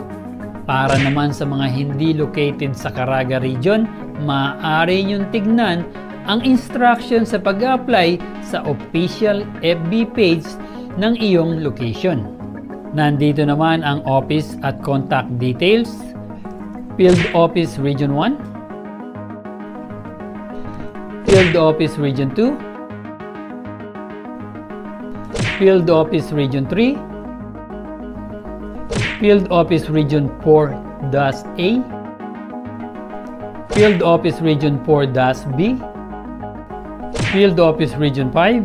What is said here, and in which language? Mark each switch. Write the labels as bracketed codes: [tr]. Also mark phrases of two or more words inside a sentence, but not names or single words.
[tl] Para naman sa mga hindi located sa Caraga region, maaari niyong tignan ang instruction sa pag-apply sa [en] official FB page [tl] ng iyong location. Nandito naman ang office at contact details. Field Office Region 1, Field Office Region 2, Field Office Region 3, Field Office Region 4-A, Field Office Region 4-B, Field Office Region 5,